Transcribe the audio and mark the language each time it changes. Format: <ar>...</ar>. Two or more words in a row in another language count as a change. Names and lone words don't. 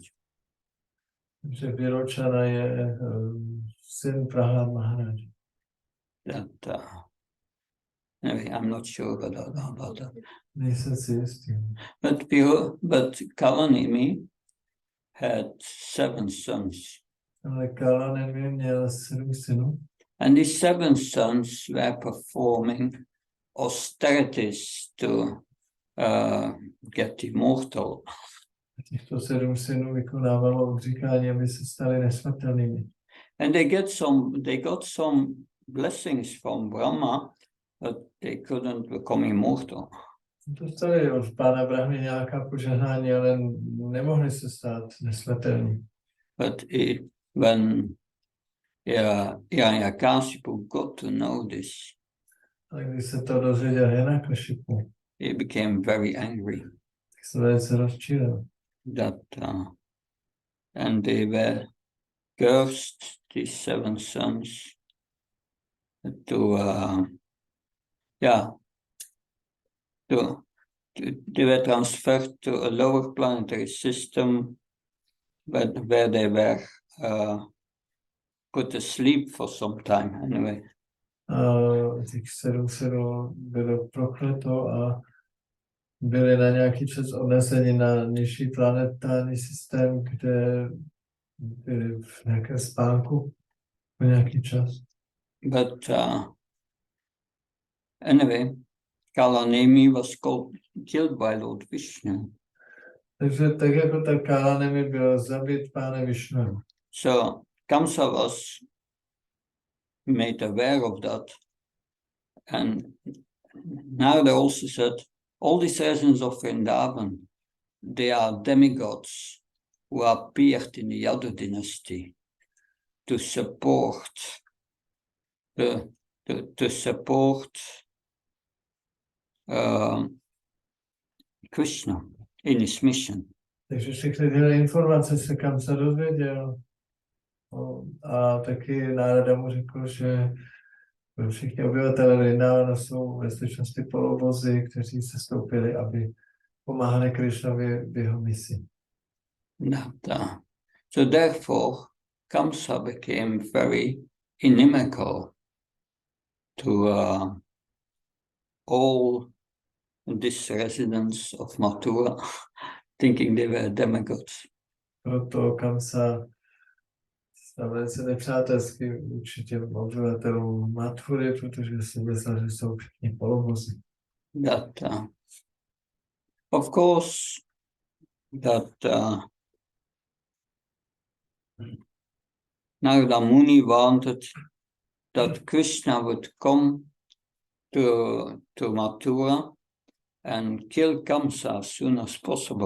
<cs>Že Virochana je syn Prahlad Maharaj.</cs> <en>Anyway, I'm not sure about that.</en> <cs>Nejsem si jistý.</cs> <en>But Kalanemi had 7 sons.</en> <cs>Ale Kalanemi měl 7 synů.</cs> <en>And these 7 sons were performing austerities to get immortal.</en> <cs>Těchto 7 synů vykonávalo odříkání, aby se stali nesmrtelnými.</cs> <en>And they got some blessings from Brahma, but they couldn't become immortal.</en> <cs>Dostali od pána Brahmy nějaká požehnání, ale nemohli se stát nesmrtelní.</cs> <en>But when Hiranyakashipu got to know this,</en> <cs>ale když se to dozvěděl Hiranyakashipu,</cs> <en>he became very angry.</en> <cs>Tak se velice rozčílil.</cs> <en>And they were cursed, these 7 sons, they were transferred to a lower planetary system where they were put to sleep for some time anyway.</en> <cs>Těch 7 synů bylo prokleto a byli na nějaký čas odneseni na nižší planetární systém, kde byli v nějakém spánku po nějaký čas.</cs> <en>But anyway, Kalanemi was killed by Lord Vishnu.</en> <cs>Takže tak jako ta Kalanemi byl zabit pánem Vishnu.</cs> <en>So Kamsa was made aware of that, and Narada also said all these residents of Vrindavan, they are demigods who appeared in the Yadu dynasty to support Krishna in his mission.</en> <cs>Takže všechny tyhle informace se Kamsa dozvěděl. A taky Narada mu řekl, že všichni obyvatelé Vrindavana jsou ve skutečnosti polobozy, kteří se stoupili, aby pomáhali Krishnovi v jeho misi.</cs> <en>So therefore, Kamsa became very inimical to all these residents of Mathura, thinking they were demigods.</en> <cs>Proto Kamsa stál velice nepřátelský vůči těm obyvatelům Mathury, protože si myslel, že jsou všichni polobozy.</cs> <en>Of course, Narada Muni wanted that Krishna would come to Mathura and kill Kamsa as soon as possible.</en>